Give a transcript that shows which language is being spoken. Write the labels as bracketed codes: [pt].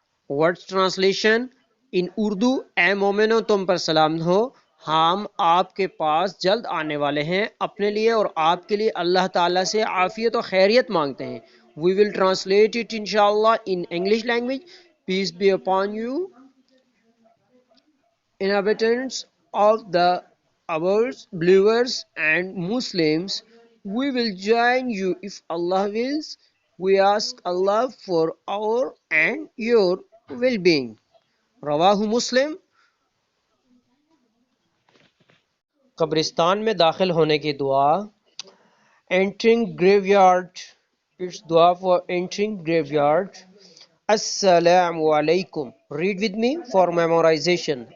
[en] Words translation in [ur] Urdu اے مومنو تم پر سلام ہو، ہم آپ کے پاس جلد آنے والے ہیں، اپنے لیے اور آپ کے لیے اللہ تعالیٰ سے عافیت و خیریت مانگتے ہیں. [en] We will translate it inshallah in English language. Peace be upon you, inhabitants of the ours, believers and Muslims. We will join you if Allah wills. We ask Allah for our and your well-being. [ur] رواہ مسلم. قبرستان میں داخل ہونے کی دعا. [en] Entering graveyard. It's dua for entering graveyard. Assalamu alaikum. Read with me for memorization.